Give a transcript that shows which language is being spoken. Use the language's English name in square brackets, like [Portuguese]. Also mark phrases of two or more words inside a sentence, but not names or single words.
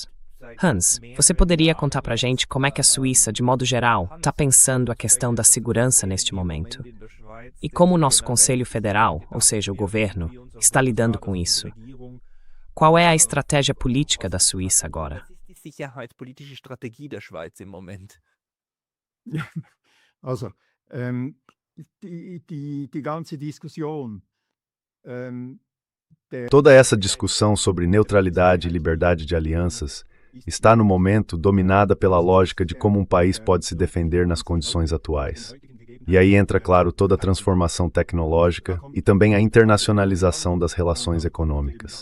[Portuguese] Hans, você poderia contar pra gente como é que a Suíça, de modo geral, está pensando a questão da segurança neste momento? E como o nosso Conselho Federal, ou seja, o governo, está lidando com isso? Qual é a estratégia política da Suíça agora? [German] Also, die ganze Diskussion, [Portuguese] Toda essa discussão sobre neutralidade e liberdade de alianças está, no momento, dominada pela lógica de como um país pode se defender nas condições atuais. E aí entra, claro, toda a transformação tecnológica e também a internacionalização das relações econômicas.